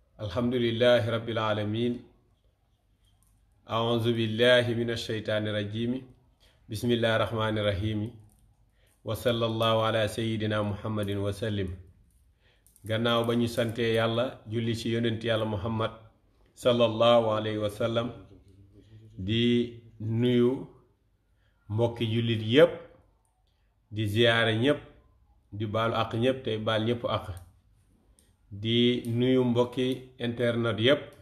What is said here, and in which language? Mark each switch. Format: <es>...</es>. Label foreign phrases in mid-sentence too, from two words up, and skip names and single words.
<ar>الحمد لله رب العالمين أعوذ بالله من الشيطان الرجيم بسم الله الرحمن الرحيم وصلى الله على سيدنا محمد وسلم.</ar> <wo>gannaaw ba ñu santee yàlla julli ci yonent yàlla muhammad</wo> <ar>صلى الله عليه وسلم</ar> <wo>di nuyu mbokki jullit yépp di ziyaare ñépp di baalu àq ñépp tey baal ñépp àq di nuyu mbokki internet yépp</wo>